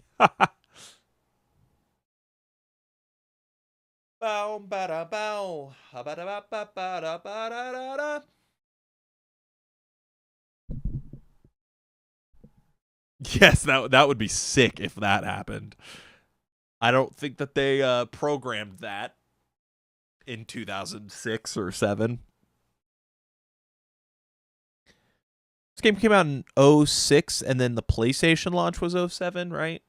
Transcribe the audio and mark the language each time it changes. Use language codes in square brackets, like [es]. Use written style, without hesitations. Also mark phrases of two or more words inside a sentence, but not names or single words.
[en] Bow, bada, bow. Bada, ba, bada, bada, da, da. Yes, that would be sick if that happened. I don't think that they programmed that in 2006 or 7. This game came out in 06 and then the PlayStation launch was 07, right?